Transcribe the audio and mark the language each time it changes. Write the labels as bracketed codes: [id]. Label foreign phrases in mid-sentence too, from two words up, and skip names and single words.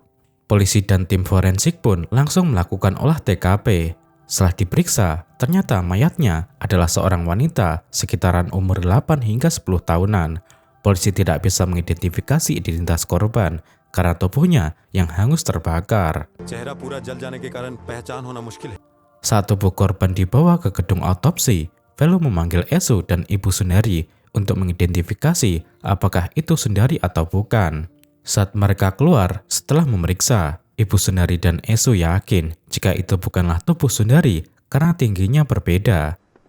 [id] Polisi dan tim forensik pun langsung melakukan olah TKP. Setelah diperiksa, ternyata mayatnya adalah seorang wanita sekitaran umur 8 hingga 10 tahunan. Polisi tidak bisa mengidentifikasi identitas korban karena tubuhnya yang hangus terbakar. [hi] चेहरा पूरा जल जाने के कारण पहचान होना मुश्किल है. [id] Saat tubuh korban dibawa ke gedung autopsi, Velu memanggil Esu dan ibu Sundari untuk mengidentifikasi apakah itu Sundari atau bukan. Saat mereka keluar setelah memeriksa, ibu Sundari dan Esu yakin jika itu bukanlah tubuh Sundari karena tingginya berbeda.